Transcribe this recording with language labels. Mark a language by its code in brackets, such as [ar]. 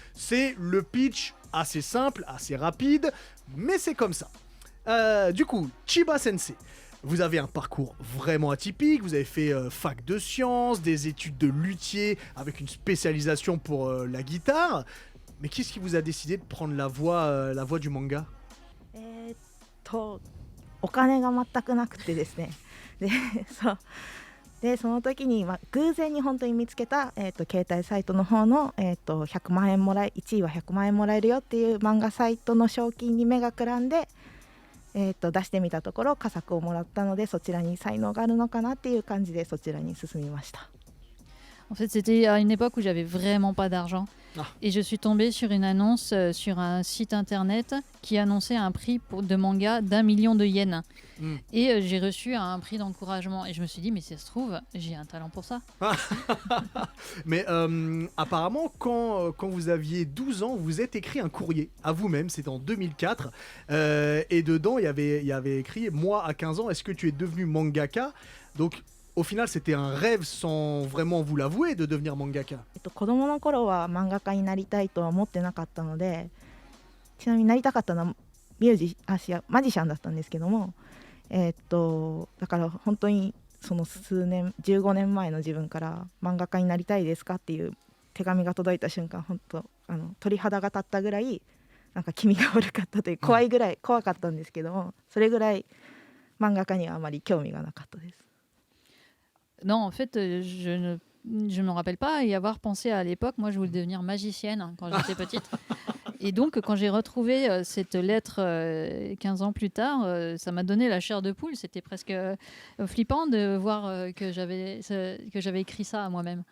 [fr] C'est le pitch assez simple, assez rapide, mais c'est comme ça. Du coup, Chiba Sensei, vous avez un parcours vraiment atypique, vous avez fait fac de sciences, des études de luthier avec une spécialisation pour la guitare, mais qu'est-ce qui vous a décidé de prendre la voie du manga? [ja] お金が全くなくてですね。でその時に、偶然に本当に見つけた、携帯サイトの方の、100万円1位は100万円もらえるよっていう漫画サイトの賞金に目がくらんで、出してみたところ佳作をもらったので、そちらに才能があるのかなっていう感じでそちらに進みました。 [fr] En fait, c'était à une époque où j'avais vraiment pas d'argent. Et je suis tombée sur une annonce sur un site internet qui annonçait un prix de manga d'1 million de yens. Et j'ai reçu un prix d'encouragement. Et je me suis dit, mais si ça se trouve, j'ai un talent pour ça. Mais apparemment, quand vous aviez 12 ans, vous êtes écrit un courrier à vous-même, c'était en 2004. Et dedans, il y avait écrit « Moi, à 15 ans, est-ce que tu es devenu mangaka ?» Donc, au final, c'était un rêve sans vraiment vous l'avouer de devenir mangaka. [ja] 子供の頃は漫画家になりたいとは思ってなかったので、ちなみになりたかったのはマジシャンだったんですけども、だから本当にその15年前の自分から漫画家になりたいですかっていう手紙が届いた瞬間、本当鳥肌が立ったぐらいなんか気味が悪かったという怖いぐらい怖かったんですけども、それぐらい漫画家にはあまり興味がなかったです。 [fr] Non, en fait, je ne me rappelle pas y avoir pensé à l'époque. Moi, je voulais devenir magicienne quand j'étais petite. Et donc, quand j'ai retrouvé cette lettre 15 ans plus tard, ça m'a donné la chair de poule. C'était presque flippant de voir que j'avais écrit ça à moi-même.